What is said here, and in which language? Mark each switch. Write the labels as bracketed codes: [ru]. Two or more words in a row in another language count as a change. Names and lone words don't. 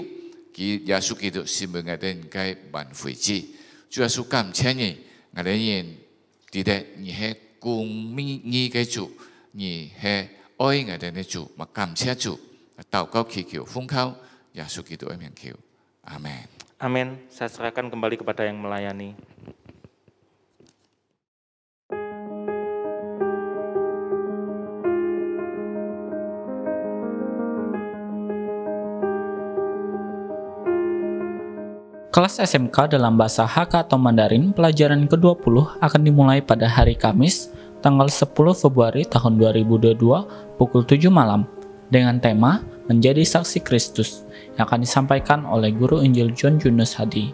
[yue] 佢耶穌基督是為我哋人嘅挽回者。主耶穌感謝你，我哋人記得你係公義嘅主，你係愛我哋嘅主，我感謝主。禱告祈求奉靠耶穌基督嘅名求，阿門。 [id] Amin. Saya serahkan kembali kepada yang melayani. Kelas SMK dalam bahasa Hakka atau Mandarin pelajaran ke-20 akan dimulai pada hari Kamis, tanggal 10 Februari tahun 2022 pukul 7 malam dengan tema Menjadi Saksi Kristus yang akan disampaikan oleh Guru Injil John Yunus Hadi.